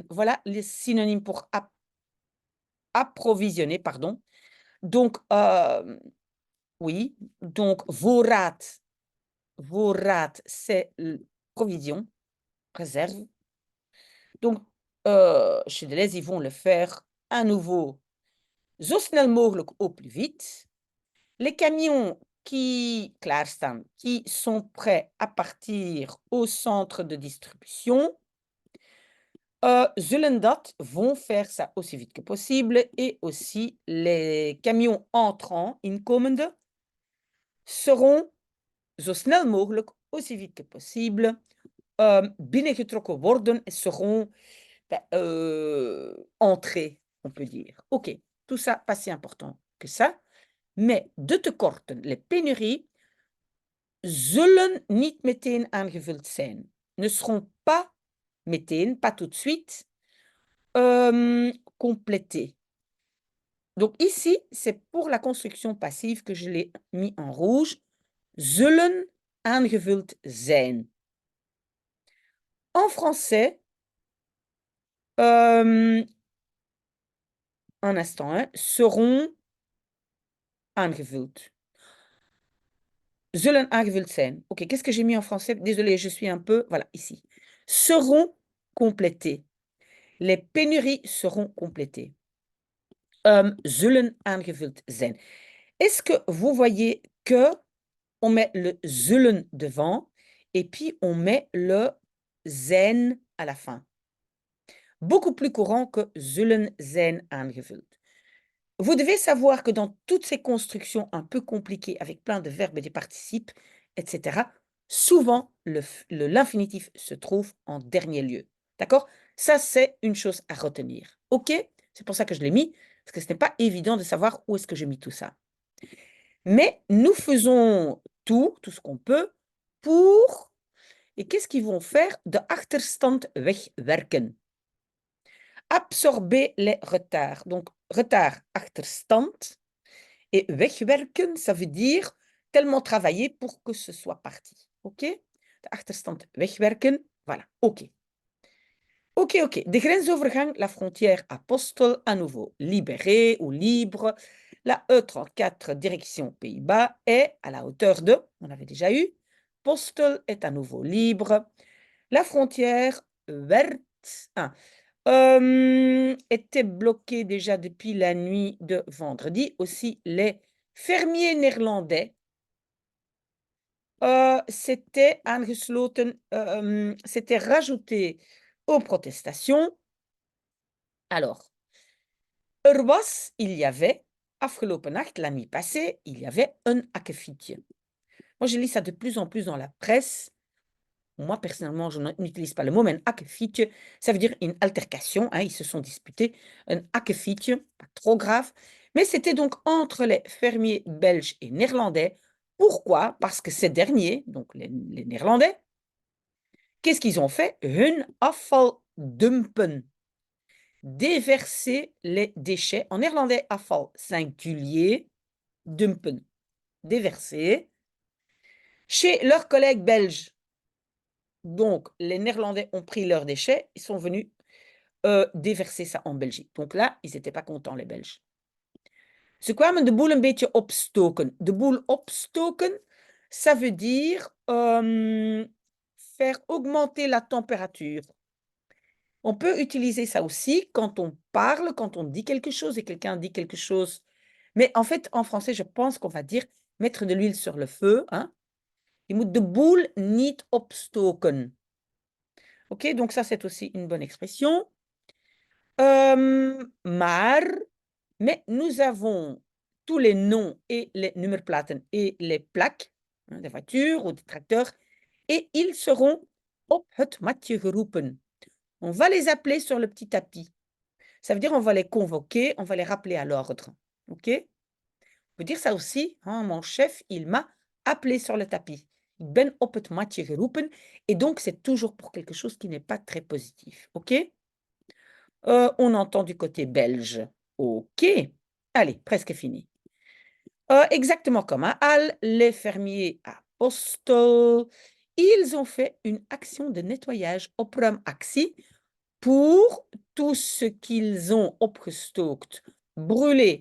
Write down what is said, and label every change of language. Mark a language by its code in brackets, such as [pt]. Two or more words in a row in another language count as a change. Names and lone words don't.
[fr] Voilà les synonymes pour approvisionner, pardon. Donc, oui, donc voorraad, c'est provision, réserve. Donc, chez Delhaize, ils vont le faire à nouveau, [nl] zo snel mogelijk [fr] au plus vite. Les camions qui klaarstaan, qui sont prêts à partir au centre de distribution, [nl] zullen dat, [fr] vont faire ça aussi vite que possible, et aussi les camions entrants, inkomende, seront [nl] zo snel mogelijk, [fr] aussi vite que possible, [nl] binnengetrokken worden, [fr] seront entrés, on peut dire. OK, tout ça, pas si important que ça. Mais [nl] de tekorten, [fr] les pénuries, [nl] zullen niet meteen aangevuld zijn. [fr] Ne seront pas meteen, pas tout de suite, complétés. Donc ici, c'est pour la construction passive que je l'ai mis en rouge. [nl] Zullen aangevuld zijn. [fr] En français, un instant, hein, seront aangevuld. [nl] Zullen aangevuld zijn. [fr] OK, qu'est-ce que j'ai mis en français? Désolée, je suis un peu... Voilà, ici. seront complétées. Les pénuries seront complétées. [nl] Zullen aangevuld zijn. [fr] Est-ce que vous voyez que on met le zullen devant et puis on met le zijn à la fin? Beaucoup plus courant que [nl] zullen zijn aangevuld. [fr] Vous devez savoir que dans toutes ces constructions un peu compliquées avec plein de verbes et des participes, etc., souvent l'infinitif se trouve en dernier lieu. D'accord? Ça, c'est une chose à retenir. OK? C'est pour ça que je l'ai mis, parce que ce n'est pas évident de savoir où est-ce que j'ai mis tout ça. Mais nous faisons tout ce qu'on peut pour... Et qu'est-ce qu'ils vont faire? [nl] De achterstand wegwerken. [fr] Absorber les retards. Donc, retard, achterstand. Et wegwerken, ça veut dire tellement travailler pour que ce soit parti. OK? [nl] De achterstand wegwerken. [fr] Voilà. OK. OK. [nl] De grensovergang, [fr] la frontière Apostel, à nouveau libéré ou libre. La E34, direction Pays-Bas, est à la hauteur de, on avait déjà eu, Postel est à nouveau libre. La frontière werd était bloquée déjà depuis la nuit de vendredi. Aussi, les fermiers néerlandais s'étaient aangesloten, s'étaient rajoutés aux protestations. Alors, il y avait, [nl] afgelopen nacht, [fr] la nuit passée, il y avait un akkefietje. Moi, je lis ça de plus en plus dans la presse. Moi, personnellement, je n'utilise pas le mot, mais un akkefietje, ça veut dire une altercation. Hein, ils se sont disputés. Un akkefietje, pas trop grave. Mais c'était donc entre les fermiers belges et néerlandais. Pourquoi? Parce que ces derniers, donc les Néerlandais, qu'est-ce qu'ils ont fait? [nl] Hun afval dumpen. [fr] Déverser les déchets. En néerlandais, afval singulier, dumpen, déverser. Chez leurs collègues belges, donc les Néerlandais ont pris leurs déchets, ils sont venus déverser ça en Belgique. Donc là, ils n'étaient pas contents, les Belges. [nl] Ze kwamen de boel een beetje opstoken. De boel opstoken, [fr] ça veut dire faire augmenter la température. On peut utiliser ça aussi quand on parle, quand on dit quelque chose et quelqu'un dit quelque chose. Mais en fait, en français, je pense qu'on va dire mettre de l'huile sur le feu. Hein. [nl] Je moet de boel niet opstoken. [fr] OK, donc ça, c'est aussi une bonne expression. Mais nous avons tous les noms et les nummerplaten et les plaques hein, des voitures ou des tracteurs et ils seront [nl] op het matje geroepen. [fr] On va les appeler sur le petit tapis. Ça veut dire on va les convoquer, on va les rappeler à l'ordre. OK? On peut dire ça aussi. Hein, mon chef, il m'a appelé sur le tapis. [nl] Ik ben op het matje geroepen. [fr] Et donc, c'est toujours pour quelque chose qui n'est pas très positif. OK? On entend du côté belge. OK. Allez, presque fini. Exactement comme à Halle, les fermiers à Postel, ils ont fait une action de nettoyage, opruimactie, pour tout ce qu'ils ont opgestookt, brûlé.